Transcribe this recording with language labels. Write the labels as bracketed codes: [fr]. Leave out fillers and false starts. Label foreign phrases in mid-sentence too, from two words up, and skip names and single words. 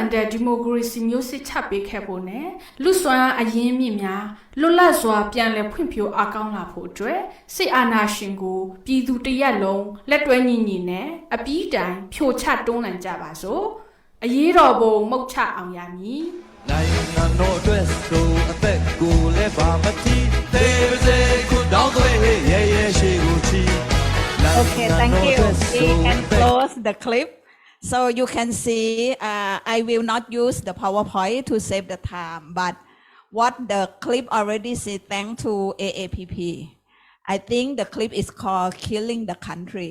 [my] တဲ့ဒီမိုကရေစီမျိုးစစ်ချပေးခဲ့ဖို့နဲ့လူစွမ်းအရင်းမြစ်များလွတ်လပ်စွာပြန်လည်ဖွံ့ဖြိုးအားကောင်းလာဖို့အတွက်စစ်အာဏာရှင်ကိုပြည်သူတရက်လုံးလက်တွဲညီညီနဲ့အပြီးတိုင်ဖြိုချတွန်းလှန်ကြပါစို့။အရေးတော်ပုံမှုတ်ချအောင်ရမည်။နိုင်ငံတော်အတွက်ဆိုအသက်ကိုလည်းပါမတိသေးပါစေခုတောင်းသွေးရဲရဲရှိကိုချီ [en] Okay, thank you. We can close the clip. So you can see, I will not use the PowerPoint to save the time, but what the clip already said, thanks to AAPP. I think the clip is called Killing the Country.